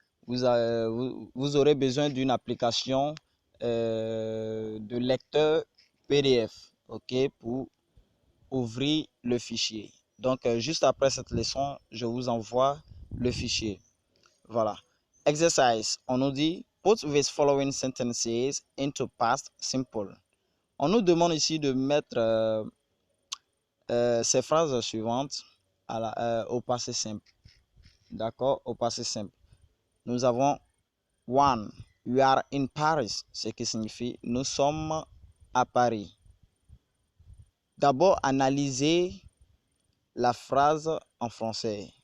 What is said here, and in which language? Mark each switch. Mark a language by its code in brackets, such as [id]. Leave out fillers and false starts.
[fr] Vous aurez besoin d'une application de lecteur PDF, OK, pour ouvrir le fichier. Donc, juste après cette leçon, je vous envoie le fichier. Voilà. Exercise. On nous dit, [en] put these following sentences into past simple. [fr] On nous demande ici de mettre ces phrases suivantes au passé simple. D'accord? Au passé simple. Nous avons one. [en] We are in Paris. [fr] Ce qui signifie nous sommes à Paris. D'abord, analysez la phrase en français.